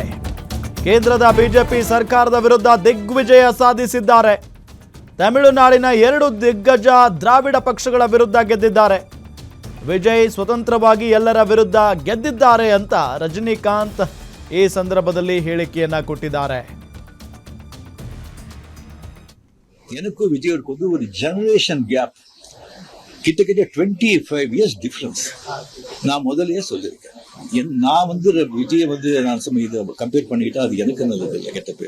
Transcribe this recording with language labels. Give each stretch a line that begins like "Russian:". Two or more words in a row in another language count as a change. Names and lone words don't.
Kannada: ಕೇಂದ್ರದ ಬಿಜೆಪಿ ಸರ್ಕಾರದ ವಿರುದ್ಧ ದಿಗ್ವಿಜಯ ಸಾಧಿಸಿದ್ದಾರೆ. ತಮಿಳುನಾಡಿನ 2 ದಿಗ್ಗಜ ದ್ರಾವಿಡ ಪಕ್ಷಗಳ ವಿರುದ್ಧ ಗೆದ್ದಿದ್ದಾರೆ. ವಿಜಯ್ ಸ್ವತಂತ್ರವಾಗಿ ಎಲ್ಲರ ವಿರುದ್ಧ ಗೆದ್ದಿದ್ದಾರೆ ಅಂತ ರಜನಿಕಾಂತ್ ಈ ಸಂದರ್ಭದಲ್ಲಿ ಹೇಳಿಕೆಯನ್ನ ಕೊಟ್ಟಿದ್ದಾರೆ.
Tamil: எனக்கும் விஜய்க்கு ஒரு
English: generation gap,
Tamil: கிட்டத்தட்ட 25
English: years difference.
Tamil: நான் முதல்லயே சொல்லியிருக்கேன், நான் விஜய் நான் இதை கம்பேர் பண்ணிக்கிட்டா அது எனக்கு நல்லது இல்லை, கெட்ட பேர்.